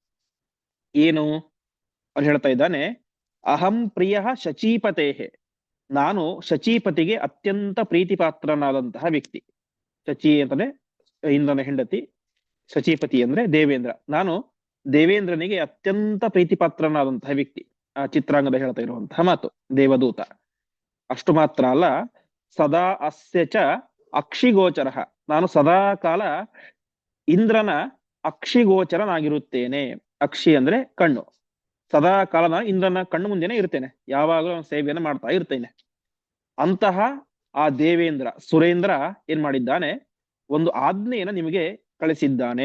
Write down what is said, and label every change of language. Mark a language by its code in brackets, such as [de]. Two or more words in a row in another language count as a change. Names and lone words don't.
[kn] ಏನು ಅವ್ರು ಹೇಳ್ತಾ ಇದ್ದಾನೆ, [sa] ಅಹಂ ಪ್ರಿಯ ಶಚೀಪತೇಹೆ, [kn] ನಾನು ಶಚೀಪತಿಗೆ ಅತ್ಯಂತ ಪ್ರೀತಿಪಾತ್ರನಾದಂತಹ ವ್ಯಕ್ತಿ. ಶಚಿ ಅಂತಂದ್ರೆ ಇಂದ್ರನ ಹೆಂಡತಿ, ಶಚೀಪತಿ ಅಂದ್ರೆ ದೇವೇಂದ್ರ. ನಾನು ದೇವೇಂದ್ರನಿಗೆ ಅತ್ಯಂತ ಪ್ರೀತಿಪಾತ್ರನಾದಂತಹ ವ್ಯಕ್ತಿ. ಆ ಚಿತ್ರಾಂಗದ ಹೇಳ್ತಾ ಇರುವಂತಹ ಮಾತು ದೇವದೂತ. ಅಷ್ಟು ಮಾತ್ರ ಅಲ್ಲ, [sa] ಸದಾ ಅಸ್ಯ ಚ ಅಕ್ಷಿಗೋಚರ, [kn] ನಾನು ಸದಾ ಕಾಲ ಇಂದ್ರನ ಅಕ್ಷಿಗೋಚರನಾಗಿರುತ್ತೇನೆ. ಅಕ್ಷಿ ಅಂದ್ರೆ ಕಣ್ಣು. ಸದಾ ಕಾಲ ನಾನು ಇಂದ್ರನ ಕಣ್ಣು ಮುಂದೆನೆ ಇರ್ತೇನೆ, ಯಾವಾಗಲೂ ಸೇವೆಯನ್ನು ಮಾಡ್ತಾ ಇರ್ತೇನೆ. ಅಂತಹ ಆ ದೇವೇಂದ್ರ ಸುರೇಂದ್ರ ಏನ್ ಮಾಡಿದ್ದಾನೆ, ಒಂದು ಆಜ್ಞೆಯನ್ನು ನಿಮಗೆ ಕಳಿಸಿದ್ದಾನೆ.